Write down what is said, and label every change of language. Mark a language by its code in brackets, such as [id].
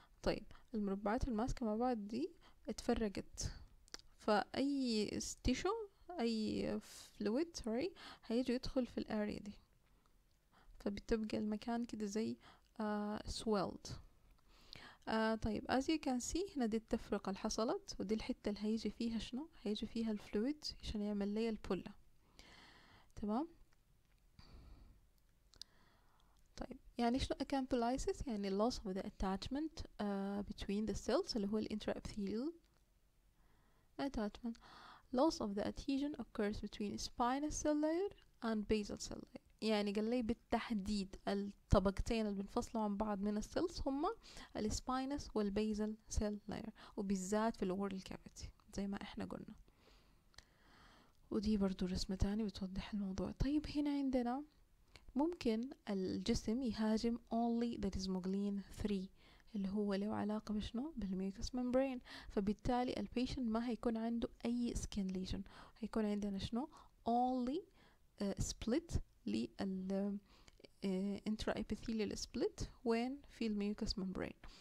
[ar] طيب المربعات الماسكة مع بعض دي اتفرقت، فأي تيشو أي فلويد هيجي يدخل في الاريا دي، فبتبقى المكان كده زي swelled. طيب [en] as you can see [ar] هنا دي التفرقة اللي حصلت، ودي الحتة اللي هيجي فيها شنو هيجي فيها الفلويد عشان يعمل لي البولة، تمام. طيب يعني شنو [en] acantholysis؟ يعني loss of the attachment between the cells اللي هو intraepithelial attachment. Loss of the adhesion occurs between spinous cell layer and basal cell layer. [ar] يعني قال لي بالتحديد الطبقتين اللي بنفصلوا عن بعض من السيلز هما السباينس والبيزل سيل لاير، وبالذات في الأورال كافيتي زي ما احنا قلنا. ودي برضو رسمة تاني بتوضح الموضوع. طيب هنا عندنا ممكن الجسم يهاجم [en] only the desmoglein 3 [ar] اللي هو له علاقة بشنو بالميوكس ممبرين، فبالتالي البيشنت ما هيكون عنده أي سكين ليجن، هيكون عندنا شنو only split لل intraepithelial split وين في الميوكس ممبرين.